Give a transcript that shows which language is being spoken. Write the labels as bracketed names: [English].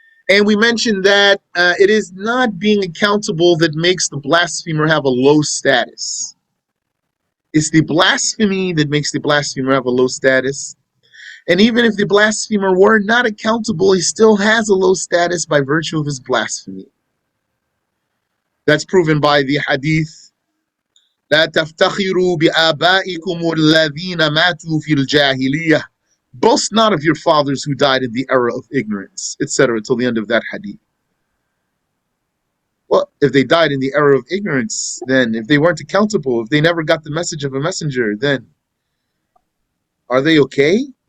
[English] And we mentioned that it is not being accountable that makes the blasphemer have a low status. It's the blasphemy that makes the blasphemer have a low status. And even if the blasphemer were not accountable, he still has a low status by virtue of his blasphemy. That's proven by the hadith. [Arabic] لا تفتخروا بآبائكم الذين ماتوا في الجاهلية. [English] Boast not of your fathers who died in the era of ignorance, etc., till the end of that hadith. Well, if they died in the era of ignorance, then if they weren't accountable, if they never got the message of a messenger, then are they okay?